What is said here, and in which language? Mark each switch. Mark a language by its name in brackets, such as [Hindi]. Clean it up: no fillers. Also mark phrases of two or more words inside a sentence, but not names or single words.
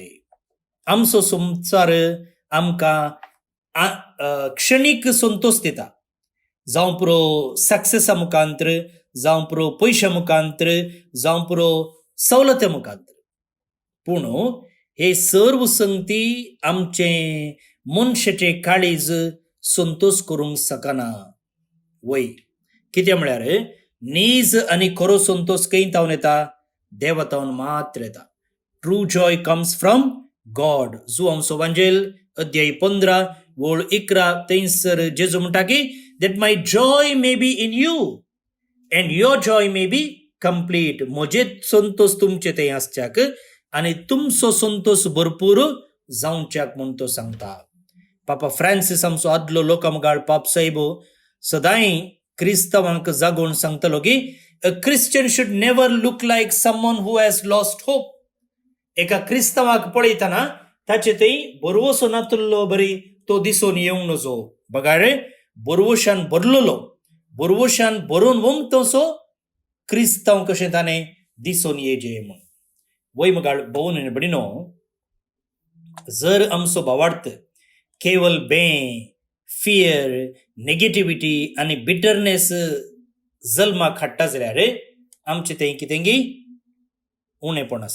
[Konkani] आमचो संसार आमकां क्षणीक संतोष दिता, जावं पुरो सक्सेसा मुखांतर, जावं पुरो पयशा मुखांतर, जावं पुरो सवलते मुखांतर. पूण हे सर्व संगती आमचे मनशाचे काळीज संतोष करूंक सकना. वय कितें म्हळ्यार नीज आनी खरो संतोष खंय तावन येता? देवतावन मात्र येता. [English] True joy comes from God. [Konkani] जो आमचो वांजेल अध्याय 15 वळ 11 थंयसर जेजू म्हणटा की [English] that my joy may be in you and your joy may be complete. [Konkani] म्हजे संतोष तुमचे थंय आसच्याक आनी तुमचो संतोष भरपूर जावच्याक म्हूण तो सांगता. पापा फ्रांसीस आमचो आदलो लोकमगाळ पाप साहेब सदांय क्रिस्तांवांक जागोवन सांगतलो की [English] a Christian should never look like someone who has lost hope. [Konkani] एका क्रिस्तांवाक पळयतना ताचे थंय बरवसो नातुल्लो बरी तो दिसून येवंक नजो. बघा रे, बरवशान भरलेलो, बरवशान भरून वंग तसो क्रिस्तांव कशें ताणें दिसून येजे म्हूण. वय मगाळ भोवन बडिनो, जर आमचो भावार्थ केवल फियर, नेगेटिव्हिटी आनी बिटरनेस जल्माक हाडटा जाल्यार आमचें थंय कितेंगी उणेपण आसा.